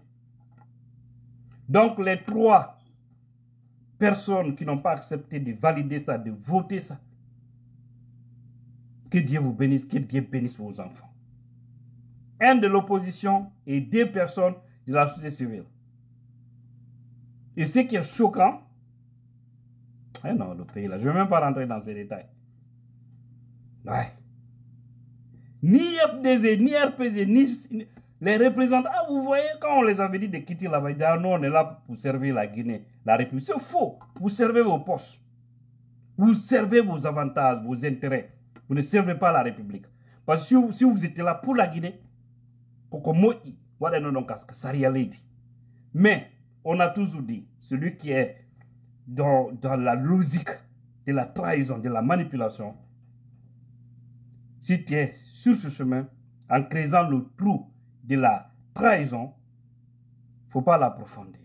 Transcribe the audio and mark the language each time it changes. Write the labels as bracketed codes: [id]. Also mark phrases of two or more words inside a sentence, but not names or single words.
[fr] Donc, les 3 personnes qui n'ont pas accepté de valider ça, de voter ça, que Dieu vous bénisse, que Dieu bénisse vos enfants. 1 de l'opposition et 2 personnes de la société civile. Et ce qui est choquant, non, le pays là, je ne vais même pas rentrer dans ces détails. Ouais. Ni FDZ, ni RPZ, ni les représentants. Ah, vous voyez, quand on les avait dit de quitter là-bas, ils disaient, non, on est là pour servir la Guinée, la République. C'est faux. Vous servez vos postes. Vous servez vos avantages, vos intérêts. Vous ne servez pas la République. Parce que si vous étiez là pour la Guinée, mais on a toujours dit, celui qui est dans la logique de la trahison, de la manipulation, si tu es sur ce chemin, en creusant le trou de la trahison, il ne faut pas l'approfondir.